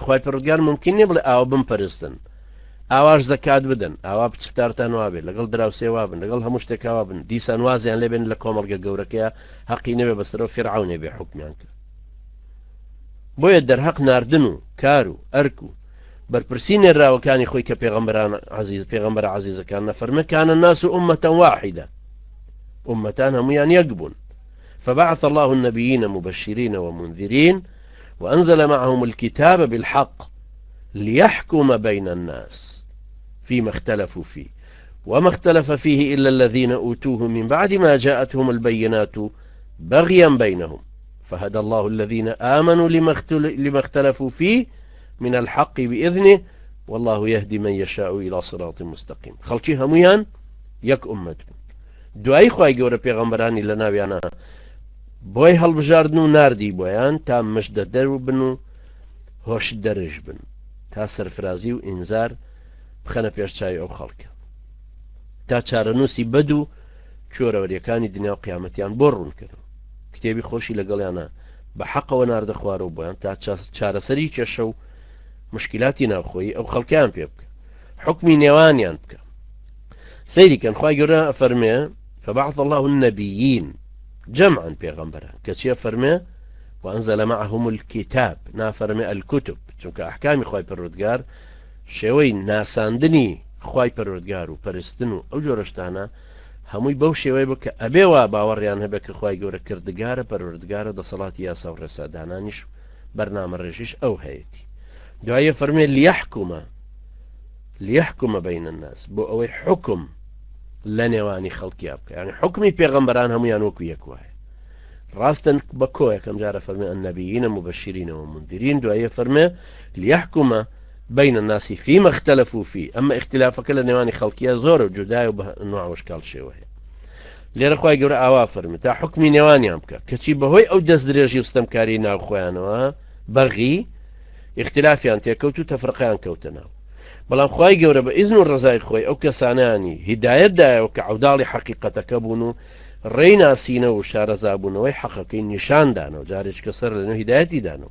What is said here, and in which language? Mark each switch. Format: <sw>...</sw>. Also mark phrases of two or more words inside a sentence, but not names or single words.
<ckb>خوای پەروەردگار ممکن نییە بڵێ ئاوا بمپەرستن، ئاواش زەکات بدەن، ئاوا پچفتارتان وابێت، لەگەڵ دراوسێ وابن، لەگەڵ هەموو شتێکا وابن، دیسان وازیان لێبێن لە کۆمەڵگە گەورەکەیە حەقی نەبێ بەسەرەوە فیرعەونێ بێ حوکمیان کرد. بۆیە دەرهەق ناردن و کار و ئەرک و بەرپرسی نێراوەکانی خۆی کە پێغەمبەر عەزیزەکان نەفەرمێ کانە</ckb> <ar>الناس أمة واحدة،</ar> <ckb>ئومەتان هەمویان یەک بوون.</ckb> <ar>فبعث الله النبيين مبشرين ومنذرين وأنزل معهم الكتاب بالحق ليحكم بين الناس فيما اختلفوا فيه وما اختلف فيه إلا الذين أوتوه من بعد ما جاءتهم البينات بغيا بينهم فهدى الله الذين آمنوا لما اختلفوا فيه من الحق بإذنه والله يهدي من يشاء إلى صراط مستقيم.</ar> <ckb>خلچی هەمویان یەک ئومەت بوون. دوایی خوای گەورە پێغەمبەرانی لە ناویانە بۆی هەڵبژاردن و ناردی بۆیان تا مشدە دەرو بن و هۆش دەرژ بن، تا سەرفرازی و ئینزار بخەنە پێش چاوی ئەو خەڵکە، تا چارەنووسی بەد و چۆرەوەریەکانی دنیا و قیامەتیان بۆ ڕوونکردن. کتێبی خۆشی لەگەڵیانە بە حەقەوە ناردە خوارەوە بۆیان تا چارەسەری کێشە و مشکلاتی ناوخۆی ئەو خەڵکیان پێ بکە، حکمی نێوانیان بکە. سەیریکەن خوای گەورە فەرمێ</ckb> <ar>فبعث الله النبيين جمعا</ar> <ckb>پێغەمبەران کە چیە فەرمێ</ckb> <ar>وأنزل معهم الكتاب</ar> <ckb>نافەرمێ الكتب، چونکە ئەحکامی خوای پەروەردگار شێوەی ناساندنی خوای پەروەردگار و پەرستن و ئەو جۆرە شتانە هەمووی بەو شێوەی بوو کە ئەبێ وا باوەڕیان هەبێت کە خوای گەورە کردگارە پەروەردگارە دەسەڵاتی یاسا و ڕێسادانانیش بەرنامە ڕێژیش ئەو هەیەی. دوایە فەرمێ</ckb> <ar>لیحکومە بین الناس</ar> <ckb>بۆ ئەوەی حکم لە نێوانی خەڵکیا بکە، یعنی حکمی پێغەمبەران هەمویان وەکو یەک وایە. ڕاستن بە کۆ یەکەم جارە فەرمێ</ckb> <ar>النبیین مبشرین ومنذرین،</ar> <ckb>دوایە فەرمێ</ckb> <ar>لیحکومە بین الناس فيما اختلفوا فيه،</ar> <ckb>ئەمە اختلافەکە لە نێوانی خەڵکیە زۆرە و جودایە و بە نوع وشکال شێوەیە. لێرە خوای گەورە ئاوا فەرمێ تا حکمی نێوانیان بکە، کەچی بەهۆی ئەو دەست درێژی و ستەمکاری ناو خۆیانەوە بەغی اختلافیان تێکەوت و تەفرقیان کەوتە ناو. بەڵام خوای گەورە بە ئیزن و ڕزای خۆی ئەو کەسانانی هیدایەتدایەوە کە عەوداڵی حەقیقەتەکە بوون و ڕێی ناسینە و شارەزابوونەوەی حەقەکەی نیشاندانەوە، جارێک کەسەر لەنێو هیدایەتی دانەوە.</ckb>